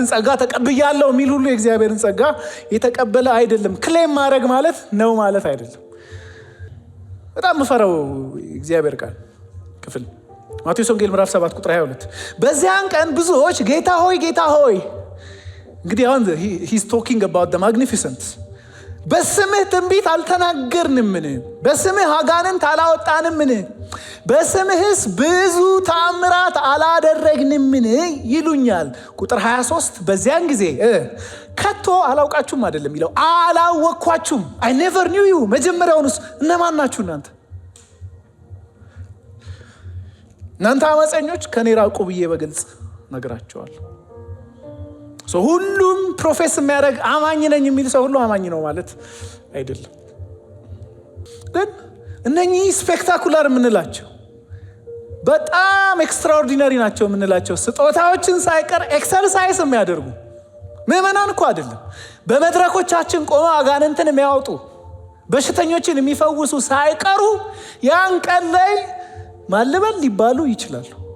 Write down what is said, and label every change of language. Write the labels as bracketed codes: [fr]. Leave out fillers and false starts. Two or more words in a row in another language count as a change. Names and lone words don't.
[am] ጸጋ ተቀብያለሁ የሚል ሁሉ የእግዚአብሔርን ጸጋ የተቀበለ አይደለም። ክሌም ማድረግ ማለት ነው ማለት አይደለም። በጣም ምፈራው እግዚአብሔር ቃል ክፍል ማቴዎስ ወንጌል ምዕራፍ 7 ቁጥር 22 በዚያን ቀን ብዙዎች ጌታ ሆይ ጌታ ሆይ፣ እንግዲህ አሁን [en] he's talking about the magnificent፣ [am] በስምህ ትንቢት አልተናገርንምን? በስምህ አጋንንት አላወጣንምን? በስምህስ ብዙ ተአምራት አላደረግንምን? ይሉኛል። ቁጥር 23 በዚያን ጊዜ ከቶ አላውቃችሁም አይደለም የሚለው፣ አላወቅኳችሁም። [en] I never knew you። [am] መጀመሪያውንስ እነማን ናችሁ እናንተ አመፀኞች ከኔ ራቁ ብዬ በግልጽ ነግራቸዋለሁ። ሁሉም ፕሮፌስ የሚያደርግ አማኝ ነኝ የሚል ሰው ሁሉ አማኝ ነው ማለት አይደለም። ግን እነኚህ ስፔክታኩላር የምንላቸው በጣም ኤክስትራኦርዲነሪ ናቸው የምንላቸው ስጦታዎችን ሳይቀር ኤክሰርሳይዝ የሚያደርጉ ምዕመናን እኮ አይደለም፣ በመድረኮቻችን ቆመው አጋንንትን የሚያወጡ በሽተኞችን የሚፈውሱ ሳይቀሩ ያን ቀን ላይ ማልበል ሊባሉ ይችላሉ።